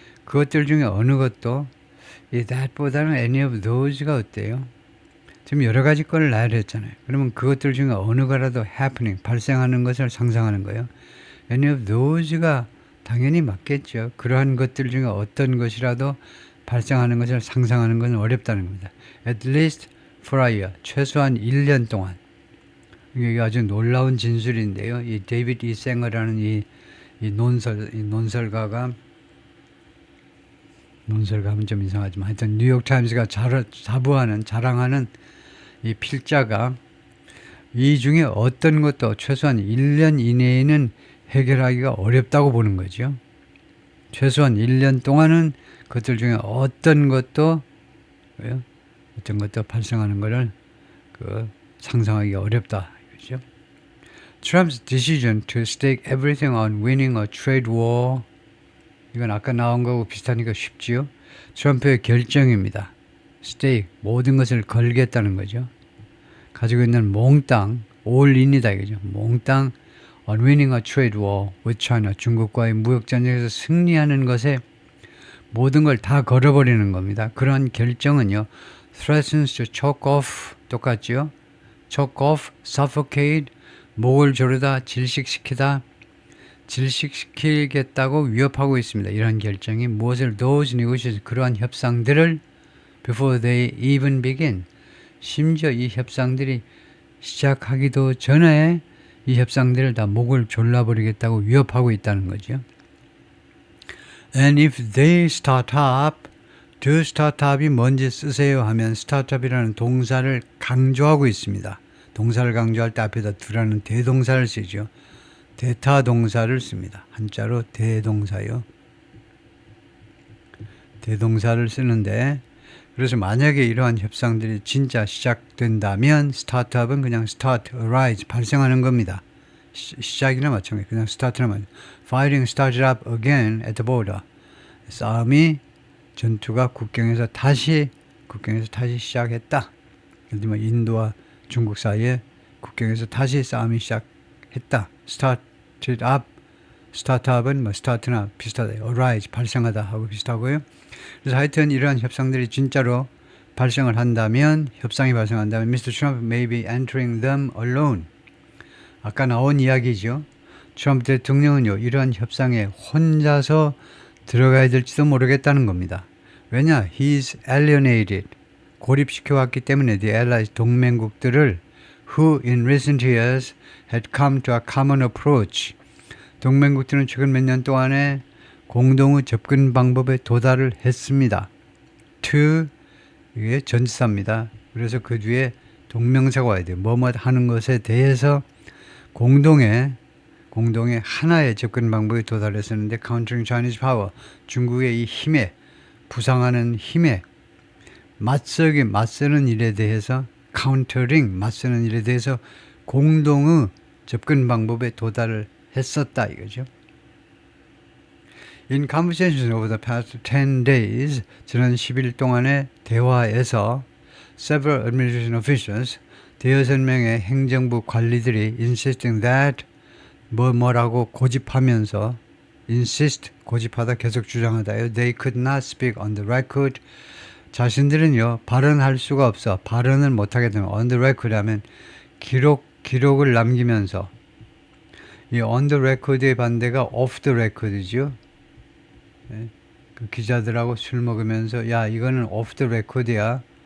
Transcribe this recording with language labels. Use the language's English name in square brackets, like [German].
[Korean] 그것들 중에 어느 것도 이 that보다는 any of those가 어때요? 지금 여러 가지 거를 나열했잖아요. 그러면 그것들 중에 어느 거라도 happening, 발생하는 것을 상상하는 거예요. any of those가 당연히 맞겠죠. 그러한 것들 중에 어떤 것이라도 발생하는 것을 상상하는 것은 어렵다는 겁니다. [English] At least for a year, [Korean] 최소한 1년 동안. 이게 아주 놀라운 진술인데요. 이 데이비드 이생어라는 이 논설가가 논설가면 좀 이상하지만 하여튼 뉴욕타임스가 자랑하는 이 필자가 이 중에 어떤 것도 최소한 1년 이내에는 해결하기가 어렵다고 보는 거죠. 최소한 1년 동안은 그것들 중에 어떤 것도 발생하는 것을 상상하기가 어렵다. 그렇죠? [English] Trump's decision to stake everything on winning a trade war. [Korean] 이건 아까 나온 거하고 비슷하니까 쉽지요. 트럼프의 결정입니다. stake, 모든 것을 걸겠다는 거죠. 가지고 있는 몽땅, all in이다 이거죠. [English] 몽땅 on winning a trade war with China. [Korean] 중국과의 무역전쟁에서 승리하는 것에 모든 걸 다 걸어버리는 겁니다. 그런 결정은요. [English] threatens to choke off, [Korean] 똑같죠. choke off, suffocate, 목을 조르다, 질식시키다, 질식시키겠다고 위협하고 있습니다. 이러한 결정이 무엇을 those negotiations 그러한 협상들을 [English] before they even begin [Korean] 심지어 이 협상들이 시작하기도 전에 이 협상들을 다 목을 졸라버리겠다고 위협하고 있다는 거죠. [English] And if they start up, [Korean] to start up이 뭔지 쓰세요 하면 start up이라는 동사를 강조하고 있습니다. 동사를 강조할 때 앞에다 do라는 대동사를 쓰죠. 대타 동사를 씁니다. 한자로 대동사요. 대동사를 쓰는데 그래서 만약에 이러한 협상들이 진짜 시작된다면 스타트업은 그냥 start, arise, 발생하는 겁니다. 시작이나 마찬가지 그냥 start나 마찬가지. [English] Fighting started up again at the border. [Korean] 싸움이 전투가 국경에서 다시 시작했다. 예를 들면 인도와 중국 사이에 국경에서 다시 싸움이 시작했다. started up, 스타트업은 뭐 start나 비슷하다. arise, 발생하다 하고 비슷하고요. 그래서 하여튼 이러한 협상들이 진짜로 발생을 한다면, 협상이 발생한다면 Mr. [English] Trump may be entering them alone. [Korean] 아까 나온 이야기죠. 트럼프 대통령은요, 이러한 협상에 혼자서 들어가야 될지도 모르겠다는 겁니다. 왜냐? [English] He's alienated. [Korean] 고립시켜왔기 때문에 the allies, 동맹국들을 [English] who in recent years had come to a common approach. [Korean] 동맹국들은 최근 몇 년 동안에 공동의 접근 방법에 도달을 했습니다. to 이게 전치사입니다. 그래서 그 뒤에 동명사가 와야 돼요. 뭐뭐 하는 것에 대해서 공동의 하나의 접근 방법에 도달했었는데 countering Chinese power, 중국의 이 힘에, 부상하는 힘에 맞서는 일에 대해서 countering, 맞서는 일에 대해서 공동의 접근 방법에 도달을 했었다 이거죠. [English] In conversations over the past 10 days, [Korean] 지난 10일 동안의 대화에서 several administration officials, 대여섯 명의 행정부 관리들이 insisting that 뭐라고 고집하면서 insist, 고집하다, 계속 주장하다요. [English] They could not speak on the record. [Korean] 자신들은요, 발언할 수가 없어. 발언을 못하게 되면 on the record 하면 기록을 남기면서 이 on the record의 반대가 off the record이죠. 네, 그 기자들하고 술 먹으면서 야 이거는 off the record이야.